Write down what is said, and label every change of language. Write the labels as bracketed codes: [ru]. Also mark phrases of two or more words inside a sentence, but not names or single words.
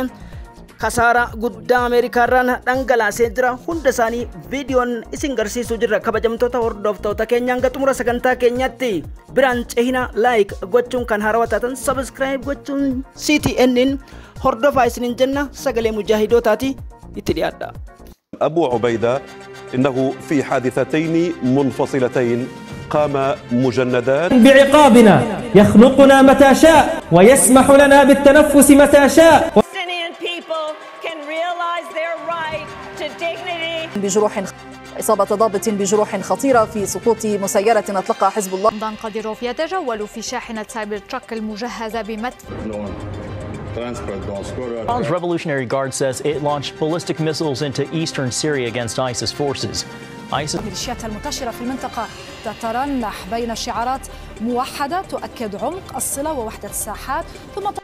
[om] Kasaara guddaa Ameerikaarraan dhangalaasee jira. Hunda isaanii viidiyoon isin garsiisuu jirra. Kabajamtoota hordoftoota keenyaan xumura sagantaa keenyatti biraan cehina like gochuun kan haarawaa taatan subscribe gochuun CTN'n hordofaa isinin jenna. Sagalee mujaahidotaati itti dhiyaadha. [ar] أبو عبيدة إنه في حادثتين منفصلتين قام مجندان بعقابنا يخنقنا متى شاء ويسمح لنا بالتنفس متى شاء. بجروح إصابة ضابط بجروح خطيرة في سقوط مسيرة أطلقها حزب الله. رمضان قاديروف يتجول في شاحنة سايبر تراك المجهزة بمدفع. [en] Iran's Revolutionary Guard says it launched ballistic missiles into eastern Syria against ISIS forces. [ar] الميليشيات المنتشرة في المنطقة تترنح بين شعارات موحدة تؤكد عمق الصلة ووحدة الساحات ثم